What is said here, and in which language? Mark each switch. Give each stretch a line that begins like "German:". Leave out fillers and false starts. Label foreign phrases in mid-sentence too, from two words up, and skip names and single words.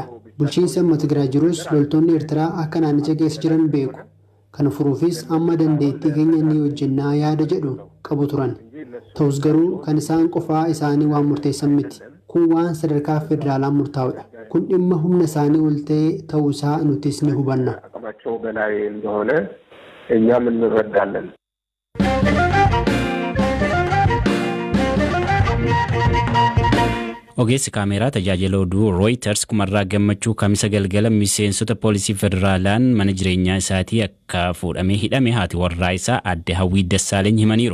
Oromo: Bulchiinsi amma Tigraay jirus loltoonni Eertiraa akka naannicha keessa jiran beeku. Kana furuufis amma dandeettii keenya ni hojjennaa yaada jedhu qabu turan. Ta'us garuu kan isaan qofaa isaanii waan murteessan miti. Kun waan sadarkaa federaalaa murtaa'udha. Kun dhimma humna isaanii ol ta'ee ta'uu isaa nutis ni hubanna.
Amharic: አቅማቸው በላይ እንደሆነ እኛም እንረዳለን።
Oromo: Ogeessi kaameeraa tajaajila oduu Reuters kumarraa gammachuu kamisa galgala miseensota poolisii federaalaan mana jireenyaa isaatii akka fuudhamee hidhame haati warraa isaa adde Hawwii Dassaaleny himaniiru.